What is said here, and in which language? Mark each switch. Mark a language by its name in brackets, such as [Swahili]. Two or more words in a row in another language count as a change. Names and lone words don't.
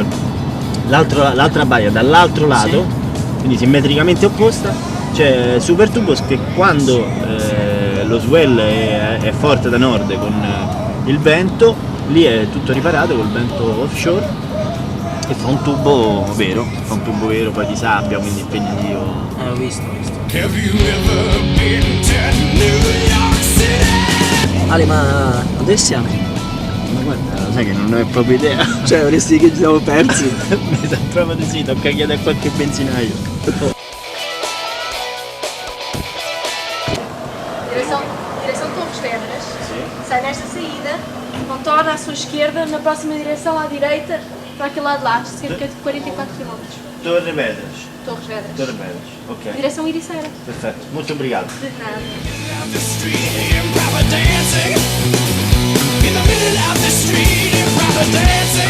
[Italian] L'altra baia dall'altro lato, quindi simmetricamente opposta, c'è Super Tubos che quando lo swell è forte da nord con il vento, lì è tutto riparato col vento offshore e fa un tubo vero, poi di sabbia, quindi impegnativo. L'ho visto. [English] Have you ever been to New York City? [Italian] Ale, ma dove siamo? Ma guarda, sai che non ho proprio idea. Cioè, vorresti che ci siamo persi? Mi sa proprio di sì, tocca chiedere a qualche benzinaio. [Portuguese] Direção Torres Vedras, sai nesta saída, contorna à sua esquerda, na próxima direção à direita, para aquele lado de lá, cerca de 44 km. Torre Vedras. Torres Vedras. Torre Vedras, ok. Direção Iriceira. [Italian] Perfetto, molto obrigado. [Portuguese] De nada. [English] The street improper dancing. In the middle of the street improper dancing.